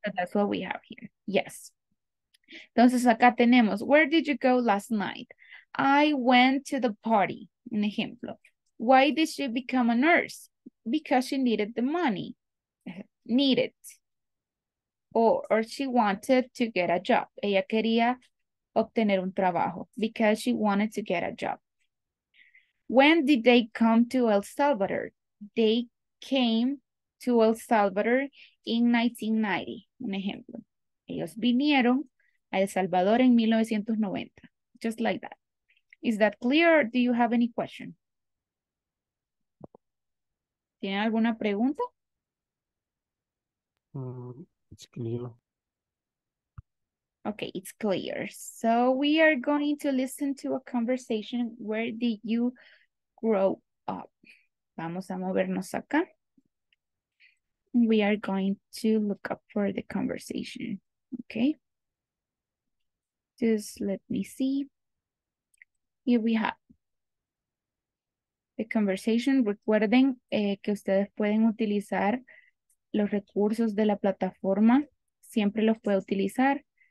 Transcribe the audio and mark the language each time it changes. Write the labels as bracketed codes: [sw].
[en] So that's what we have here. Yes. [es] Entonces acá tenemos, [en] where did you go last night? I went to the party. [es] Un ejemplo. [en] Why did she become a nurse? Because she needed the money. Needed. Or she wanted to get a job. [es] Ella quería obtener un trabajo. [en] Because she wanted to get a job. When did they come to El Salvador? They came to El Salvador in 1990. [es] Un ejemplo. Ellos vinieron a El Salvador en 1990. [en] Just like that. Is that clear? Or do you have any question? [es] ¿Tienen alguna pregunta? [en] It's clear. Okay, it's clear. So we are going to listen to a conversation. Where did you grow up? [es] Vamos a movernos acá. [en] We are going to look up for the conversation. Okay. Just let me see. Here we have the conversation. [es] Recuerden que ustedes pueden utilizar los recursos de la plataforma. Siempre los puede utilizar.